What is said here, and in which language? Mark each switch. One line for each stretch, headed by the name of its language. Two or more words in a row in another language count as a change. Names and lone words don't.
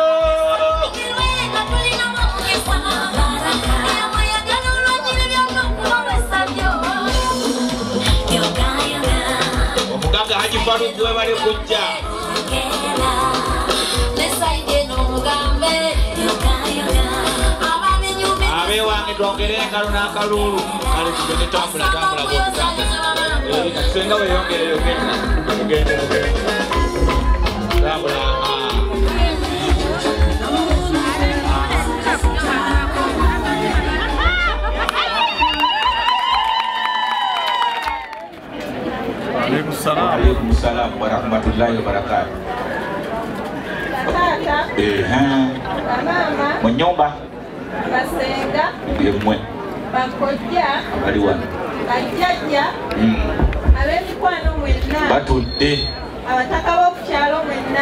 Ganda: omugagga hajifalugu webale kujja abe wange twongere engalo n'akaluulu kale tugende tambula katusenga weyongereyo gende tambula
Arabic: وعليكم السلام ورحمة الله وبركاته.
Ganda: Mu nyumba basenga yemmwe bakojja bali wano bajjajja ab'emikwano mwenna batudde abataka b'okukyalo mwenna